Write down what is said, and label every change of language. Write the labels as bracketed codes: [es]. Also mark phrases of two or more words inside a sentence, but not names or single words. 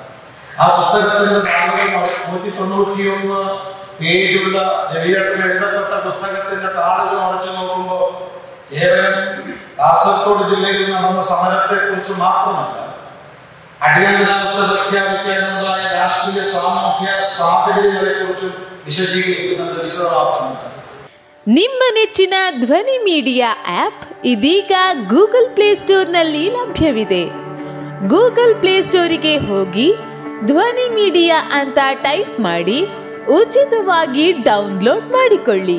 [ml] ആ പുസ്തകത്തിന്റെ 191 പേജുള്ള രവിയേട്ടൻ എഴുതപ്പെട്ട പുസ്തകത്തിന്റെ താളുകൾ മറച്ചു നോക്കുമ്പോൾ കേവലം കാസർഗോഡ് ജില്ലയിൽ നടന്ന സമരത്തെ കുറിച്ച് മാത്രമല്ല, അടിയന്തരാവസ്ഥ പ്രഖ്യാപിക്കാനുണ്ടായ രാഷ്ട്രീയ സാമൂഹ്യ സാഹചര്യങ്ങളെ കുറിച്ചും വിശദീകരിക്കുന്നുണ്ട്, വിശദമാക്കുന്നുണ്ട്. [kn] ನಿಮ್ಮ ನೆಚ್ಚಿನ ಧ್ವನಿ ಮೀಡಿಯಾ ಆಪ್ ಇದೀಗ ಗೂಗಲ್ ಪ್ಲೇಸ್ಟೋರ್ನಲ್ಲಿ ಲಭ್ಯವಿದೆ. ಗೂಗಲ್ ಪ್ಲೇಸ್ಟೋರಿಗೆ ಹೋಗಿ ಧ್ವನಿ ಮೀಡಿಯಾ ಅಂತ ಟೈಪ್ ಮಾಡಿ ಉಚಿತವಾಗಿ ಡೌನ್ಲೋಡ್ ಮಾಡಿಕೊಳ್ಳಿ.